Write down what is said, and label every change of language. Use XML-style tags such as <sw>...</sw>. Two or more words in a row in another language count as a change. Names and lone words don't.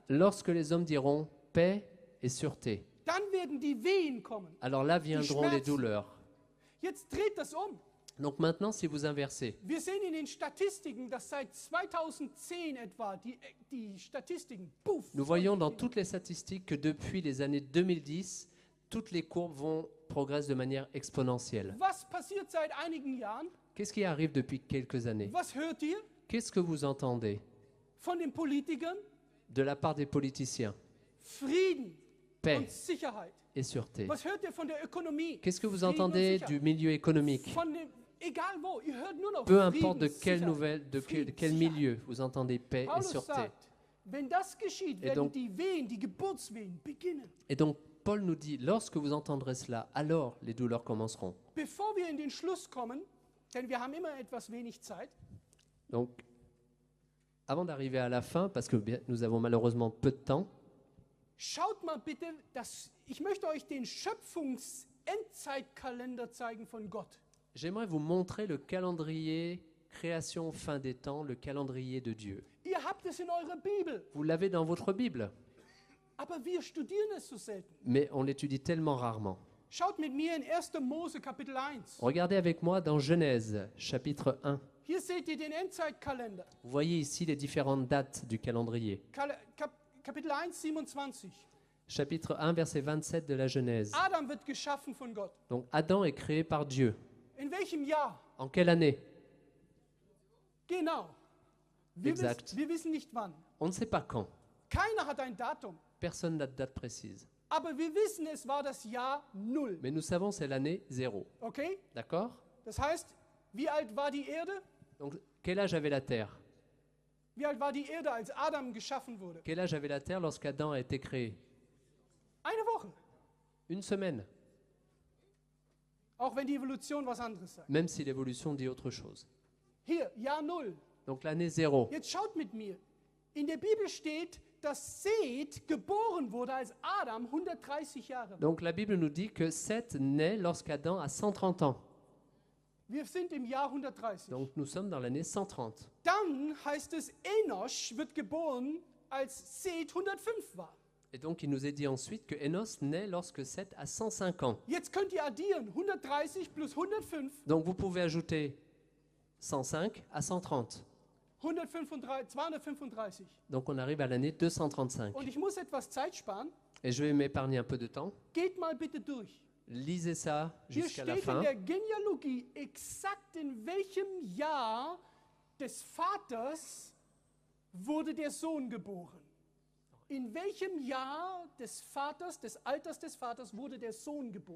<fr>Lorsque les hommes diront paix et sûreté,</fr> <de>dann werden die Wehen kommen.</de> <fr>alors là viendront les</fr> <de>Schmerzen.</de> <fr>douleurs.</fr> <de>Jetzt dreht das um.</de> <fr>Donc maintenant, si vous inversez,</fr> <de>Wir sehen in den Statistiken, dass seit 2010 etwa die Statistiken, puff,</de> <fr>nous voyons dans toutes les statistiques que depuis les années 2010, toutes les courbes progressent de manière exponentielle.</fr> <de>Was passiert seit einigen Jahren?</de> <fr>Qu'est-ce qui arrive depuis quelques années?</fr> <de>Was hört ihr</de> <fr>Qu'est-ce que vous entendez</fr> <de>von den Politikern?</de> <fr>de la part des politiciens?</fr> <de>Frieden</de> <fr>Paix</fr> <de>und Sicherheit.</de> <fr>et sûreté.</fr> <de>Was hört ihr von der Ökonomie?</de> <fr>Qu'est-ce que vous</fr> <de>Frieden und</de> <fr>entendez</fr> <de>Sicherheit.</de> <fr>du milieu économique?</fr> <de>Von dem, egal wo, ihr hört nur noch</de> <fr>Peu</fr> <de>Frieden,</de> <fr>importe de quelle</fr> <de>Sicherheit,</de> <fr>nouvelle, de</fr> <de>Frieden,</de> <fr>quel</fr> <de>Sicherheit.</de> <fr>milieu vous entendez paix et</fr> <de>Paulus</de> <fr>sûreté.</fr> <de>sagt, wenn das geschieht, werden</de> <fr>donc-</fr> <de>die Wehen, die Geburtswehen beginnen.</de> <fr>Et donc Paul nous dit, lorsque vous entendrez cela, alors les douleurs commenceront.</fr> <de>Bevor wir in den Schluss kommen, denn wir haben immer etwas wenig Zeit,</de> <fr>Donc, avant d'arriver à la fin, parce que bien, nous avons malheureusement peu de temps,</fr> <de>schaut mal bitte, ich möchte euch den Schöpfungs-Endzeitkalender zeigen von Gott.</de> <fr>j'aimerais vous montrer le calendrier création fin des temps, le calendrier de Dieu.</fr> <de>Ihr habt es in eurer Bibel,</de> <fr>Vous l'avez dans votre Bible,</fr> <de>aber wir studieren es so selten.</de> <fr>mais on l'étudie tellement rarement.</fr> <de>Schaut mit mir in 1. Mose Kapitel 1.</de> <fr>Regardez avec moi dans Genèse, chapitre 1.</fr> <de>Hier seht ihr den Endzeitkalender.</de> <fr>Vous voyez ici les différentes dates du calendrier.</fr> <de>Kapitel 1, 27.</de> <fr>Chapitre 1, verset 27 de la Genèse.</fr> <de>Adam wird geschaffen von Gott.</de> <fr>Donc Adam est créé par Dieu.</fr> <de>In welchem Jahr?</de> <fr>En quelle année?</fr> <de>Genau. Exakt. Wir wissen nicht wann.</de> <fr>On ne sait pas quand.</fr> <de>Keiner hat ein Datum.</de> <fr>Personne n'a de date précise.</fr> <de>Aber wir wissen, es war das Jahr 0.</de> <fr>Mais nous savons c'est l'année 0.</fr> <de>Okay?</de> <fr>D'accord?</fr> <de>Das heißt, wie alt war die Erde?</de> <fr>Donc quel âge avait la terre?</fr> <de>Wie alt war die Erde, als Adam geschaffen wurde?</de> <fr>Quel âge avait la terre lorsqu'Adam a été créé?</fr> <de>Eine Woche.</de> <fr>Une semaine,</fr> <de>Auch wenn die Evolution was anderes sagt.</de> <fr>même si l'évolution dit autre chose.</fr> <de>Hier, Jahr 0.</de> <fr>Donc l'année 0.</fr> <de>Jetzt schaut mit mir. In der Bibel steht, dass Seth geboren wurde, als Adam 130 Jahre war.</de> <fr>Donc la Bible nous dit que Seth naît lorsqu'Adam a 130 ans.</fr> <de>Wir sind im Jahr 130.</de> <fr>Donc nous sommes dans l'année 130.</fr> <de>Dann heißt es, Enosch wird geboren, als Seth 105 war.</de> <fr>Et donc il nous est dit ensuite que Enos naît lorsque Seth a 105 ans.</fr> <de>Jetzt könnt ihr addieren, 130 plus 105,</de> <fr>Donc vous pouvez ajouter 105 à 130. 235. Donc on arrive à l'année 235.</fr> <de>Und ich muss etwas Zeit sparen.</de> <fr>Et je vais m'épargner un peu de temps.</fr> <de>Geht mal bitte durch.</de> <fr>Lisez ça</fr> <de>Hier</de> <fr>jusqu'à la</fr> <de>steht in</de> <fr>fin.</fr> <de>der Genealogie exakt in welchem Jahr des Vaters wurde der Sohn geboren. In welchem Jahr des Vaters, des Alters des Vaters wurde der Sohn geboren?</de>